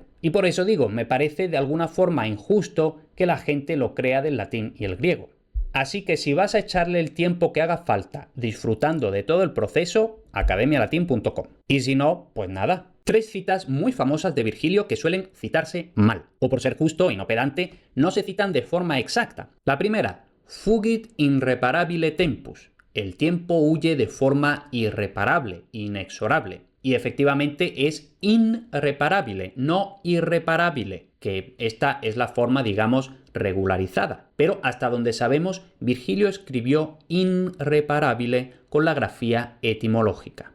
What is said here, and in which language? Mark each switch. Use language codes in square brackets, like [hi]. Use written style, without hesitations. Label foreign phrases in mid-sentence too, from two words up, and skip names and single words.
[es] Y por eso digo, me parece de alguna forma injusto que la gente lo crea del latín y el griego. Así que si vas a echarle el tiempo que haga falta disfrutando de todo el proceso, academialatin.com. Y si no, pues nada. 3 citas muy famosas de Virgilio que suelen citarse mal, o por ser justo y no pedante, no se citan de forma exacta. La primera, [la] fugit irreparabile tempus. [es] El tiempo huye de forma irreparable, inexorable. Y efectivamente es irreparable, no irreparable, que esta es la forma, digamos, regularizada. Pero hasta donde sabemos, Virgilio escribió irreparable con la grafía etimológica.